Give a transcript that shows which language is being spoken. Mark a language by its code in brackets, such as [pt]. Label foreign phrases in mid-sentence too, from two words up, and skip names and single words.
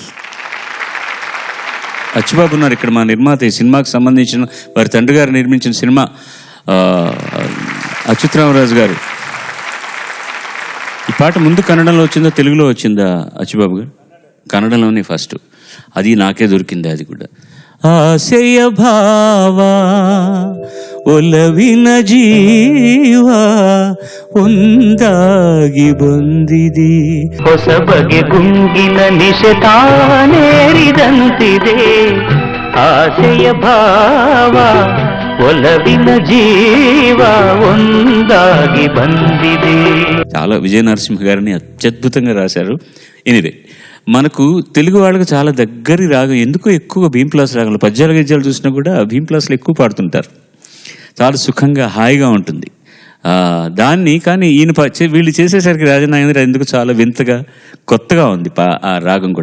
[te] అచ్చుబాబు ఉన్నారు ఇక్కడ, మా నిర్మాత. ఈ సినిమాకి సంబంధించిన వారి తండ్రి గారు నిర్మించిన సినిమా అచ్యుతరామరాజు గారు. ఈ పాట ముందు కన్నడంలో వచ్చిందా తెలుగులో వచ్చిందా అచ్చుబాబు గారు? కన్నడంలోనే ఫస్ట్. అది నాకే దొరికింది అది కూడా. [kn] ಆಸೆಯ ಭಾವ ಒಲವಿನ ಜೀವ ಒಂದಾಗಿ ಬಂದಿದೆ, ಹೊಸ ಬಗೆ ಗುಂಗಿನ ನಿಶತಾನೇರಿದಂತಿದೆ. ಆಸೆಯ ಭಾವ ಒಲವಿನ ಜೀವ ಒಂದಾಗಿ ಬಂದಿದೆ. [te] చాలా విజయ నరసింహ గారిని అత్యద్భుతంగా రాశారు. ఎనివే, మనకు తెలుగు వాళ్ళకి చాలా దగ్గరి రాగం, ఎందుకో ఎక్కువ భీంప్లాస్ రాగంలో పద్యాల గద్యాలు చూసినా కూడా భీంప్లాస్లో ఎక్కువ పాడుతుంటారు. చాలా సుఖంగా హాయిగా ఉంటుంది దాన్ని. కానీ ఈయన వీళ్ళు చేసేసరికి రాజనాగేంద్ర ఎందుకు చాలా వింతగా కొత్తగా ఉంది ఆ రాగం కూడా.